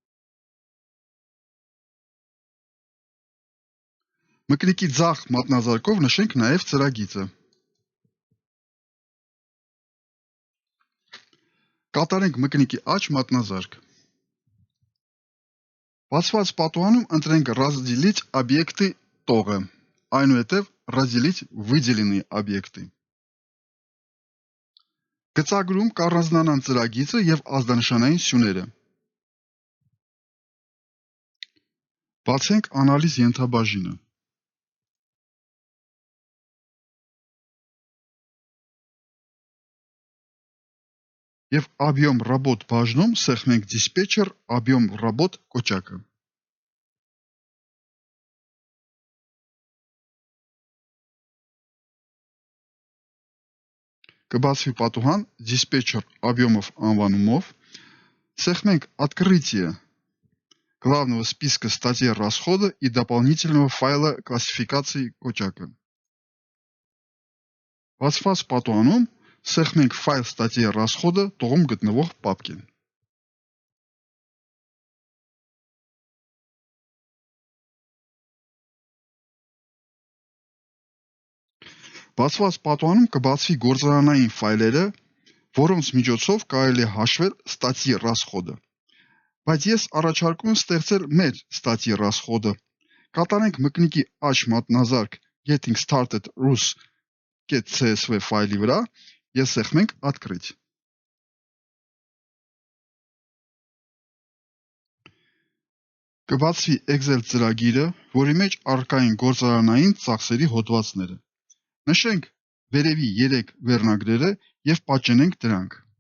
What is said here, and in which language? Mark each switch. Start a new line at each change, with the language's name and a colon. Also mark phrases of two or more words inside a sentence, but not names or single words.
Armenian: Մկնիկի ձախ մատնազարկով նշենք նաև ծրագիծը։ Կատարենք մկնիկի աջ մատնազարկ։ Բացված պատուհանում ընտրենք
Russian: «Разделить объекты»
Armenian: տողը, այնուհետև
Russian: «Разделить выделенные объекты»։
Armenian: Գծագրում կառանձնանան ծրագիծը և ազդանշանային սյուները։ Բացենք անալիզ ենթաբաժինը։ Եվ
Russian: «Объем работ»
Armenian: բաժնում սեղմենք
Russian: «Диспетчер объем работ»
Armenian: կոճակը։ Կբացվի պատուհան
Russian: «Диспетчер объемов»
Armenian: անվանումով, սեղմենք
Russian: «Открытие главного списка статей расхода и дополнительного файла классификации»
Armenian: կոճակը։ Բացված պատուհանում սեղմենք
Russian: «Файл статьи расхода»
Armenian: տողում գտնվող պապկեն։ Բացված պատուհանում կբացվի գործարանային ֆայլերը, որոնց միջոցով կարելի է հաշվել
Russian: «Статьи расхода»։
Armenian: Բայց ես առաջարկում եմ ստեղծել մեր
Russian: «Статьи расхода»։
Armenian: Կատարենք մկնիկի աջ մատնազարկ «Getting started rus.csv» ֆայլի վրա և սեղմենք «Открыть»։ Կբացվի Excel ծրագիրը, որի մեջ առկա են գործարանային ծախսերի հոդվածները։ Նշենք վերևի 3 վերնագրերը և պատճենենք դրանք։